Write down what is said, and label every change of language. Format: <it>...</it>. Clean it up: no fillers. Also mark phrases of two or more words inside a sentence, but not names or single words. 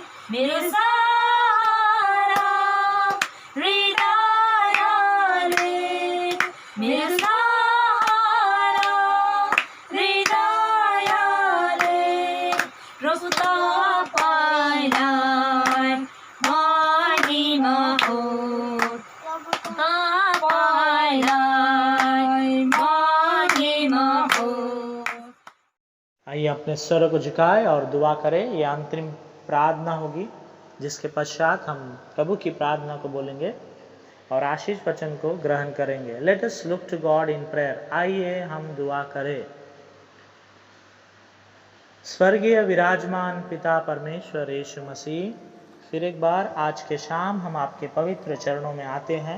<ne>मेरो सहारा हृदयले, मेरो सहारा हृदयले प्रभु तपाईँलाई महिमा होस्। तपाईँलाई महिमा होस्।</ne> <hi>आइए अपने स्वर को झुकाएं और दुआ करें। ये अंतरिम प्रार्थना होगी जिसके पश्चात हम प्रभु की प्रार्थना को बोलेंगे और आशीष वचन को ग्रहण करेंगे।</hi> <en>let us look to God in prayer.</en> <hi>आइए हम दुआ करें। स्वर्गीय विराजमान पिता परमेश्वर यीशु मसीह, फिर एक बार आज के शाम हम आपके पवित्र चरणों में आते हैं।</hi>